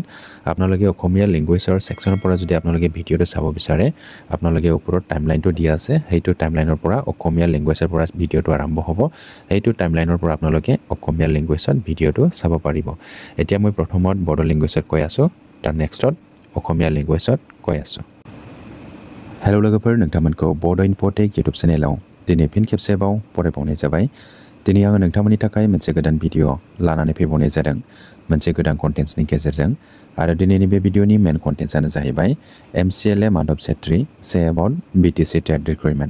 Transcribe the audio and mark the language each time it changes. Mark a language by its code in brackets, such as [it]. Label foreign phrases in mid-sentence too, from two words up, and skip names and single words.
[as] আপোনালোকে অসমীয়া লেংগুৱেজৰ ছেকশ্যনৰ পৰা যদি আপোনালোকে ভিডিঅ'টো চাব বিচাৰে, আপোনালোকে ওপৰত টাইমলাইনটো দিয়া আছে, সেইটো টাইমলাইনৰ পৰা অসমীয়া লেংগুৱেজৰ পৰা ভিডিঅ'টো আৰম্ভ হ'ব। সেইটো টাইমলাইনৰ পৰা আপোনালোকে অসমীয়া লেংগুৱেজত ভিডিঅ'টো চাব পাৰিব। এতিয়া মই প্ৰথমত বড়ো লেংগুৱেজত কৈ আছোঁ, তাৰ নেক্সটত অসমীয়া লেংগুৱেজত কৈ आसो। [brx] हेलो लोगोफोर, नोंथांमोनखौ बड' इनफ'टेक इउटुब चेनेलाव दिनै फिन खेबसेबाव बरायबावनाय जाबाय। दिनै आङो नोंथांमोननि थाखाय मोनसे गोदान भिडिअ' लानानै फैबावनाय जादों, मोनसे गोदान कन्टेन्ट्सनि गेजेरजों। आरो दिनैनि बे भिडिअ'नि [en] main contentsआनो [brx] जाहैबाय MCLA माधव चेत्री [en] say about BTC trade agreement.